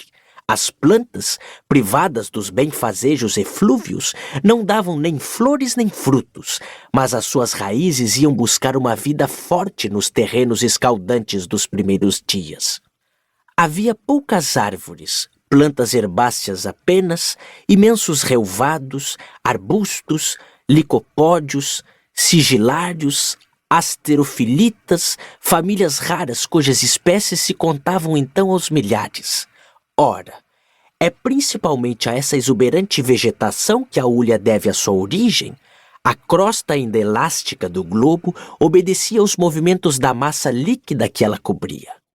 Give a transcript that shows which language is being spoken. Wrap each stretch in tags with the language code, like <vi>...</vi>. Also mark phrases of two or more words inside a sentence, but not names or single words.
<pt>As plantas, privadas dos benfazejos eflúvios, não davam nem flores nem frutos, mas as suas raízes iam buscar uma vida forte nos terrenos escaldantes dos primeiros dias. Havia poucas árvores, plantas herbáceas apenas, imensos relvados, arbustos, licopódios, sigilários, asterofilitas, famílias raras cujas espécies se contavam então aos milhares. Ora, é principalmente a essa exuberante vegetação que a hulha deve a sua origem. A crosta ainda elástica do globo obedecia aos movimentos da massa líquida que ela cobria.</pt>